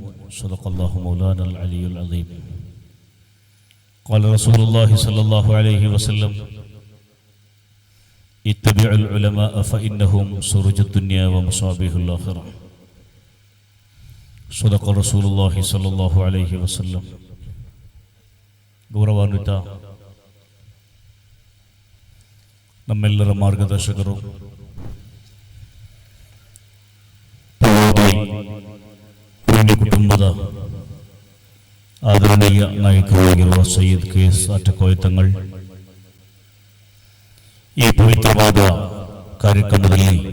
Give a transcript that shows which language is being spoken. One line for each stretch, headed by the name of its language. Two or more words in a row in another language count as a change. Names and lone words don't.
Arabic: صدق الله مولانا العلي العظيم. قال رسول الله صلى الله عليه وسلم اتبعوا العلماء فإنهم سروج الدنيا ومصابيح الآخرة. صدق رسول الله صلى الله عليه وسلم.
Kannada: ಗೌರವಾನ್ವಿತ ನಮ್ಮೆಲ್ಲರ ಮಾರ್ಗದರ್ಶಕರು, ಕುಟುಂಬದ ಆದರಣೀಯ ನಾಯಕರಾಗಿರುವ ಸೈಯದ್ KS ಆಟಕೋಯ ತಂಗಳ್, ಈ ಪವಿತ್ರವಾದ ಕಾರ್ಯಕ್ರಮದಲ್ಲಿ